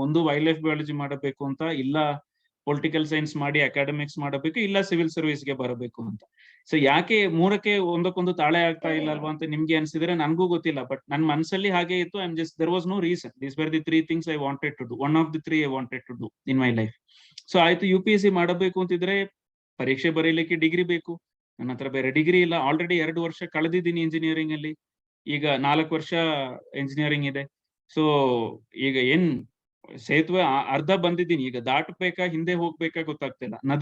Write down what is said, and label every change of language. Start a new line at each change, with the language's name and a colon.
Kannada: ಒಂದು wild life biology ಮಾಡಬೇಕು ಅಂತ, ಇಲ್ಲ ಪೊಲಿಟಿಕಲ್ ಸೈನ್ಸ್ ಮಾಡಿ ಅಕಾಡೆಮಿಕ್ಸ್ ಮಾಡಬೇಕು, ಇಲ್ಲ ಸಿವಿಲ್ ಸರ್ವಿಸ್ಗೆ ಬರಬೇಕು ಅಂತ. ಸೊ ಯಾಕೆ 3ಕ್ಕೆ ಒಂದಕ್ಕೊಂದು ತಾಳೆ ಆಗ್ತಾ ಇಲ್ಲ ಅಲ್ವಾ ಅಂತ ನಿಮ್ಗೆ ಅನ್ಸಿದ್ರೆ ನನಗೂ ಗೊತ್ತಿಲ್ಲ.
English: but
Kannada: ನನ್ನ ಮನಸ್ಸಲ್ಲಿ ಹಾಗೆ ಇತ್ತು.
English: I am just, there was no reason. These were the 3 things I wanted to do. One of the 3 I wanted to do in my life.
Kannada: So ಆಯ್ತು, UPSC ಮಾಡಬೇಕು ಅಂತಿದ್ರೆ ಪರೀಕ್ಷೆ ಬರೀಲಿಕ್ಕೆ ಡಿಗ್ರಿ ಬೇಕು. ನನ್ನ ಹತ್ರ ಬೇರೆ ಡಿಗ್ರಿ ಇಲ್ಲ. ಆಲ್ರೆಡಿ 2 ವರ್ಷ ಕಳೆದಿದ್ದೀನಿ ಇಂಜಿನಿಯರಿಂಗ್ ಅಲ್ಲಿ. ಈಗ 4 ವರ್ಷ ಇಂಜಿನಿಯರಿಂಗ್ ಇದೆ. ಸೊ ಈಗ ಏನ್ ಸೇತುವೆ ಅರ್ಧ ಬಂದಿದ್ದೀನಿ, ಈಗ ದಾಟಬೇಕಾ ಹಿಂದೆ ಹೋಗ್ಬೇಕಾ ಗೊತ್ತಾಗ್ತಿಲ್ಲ.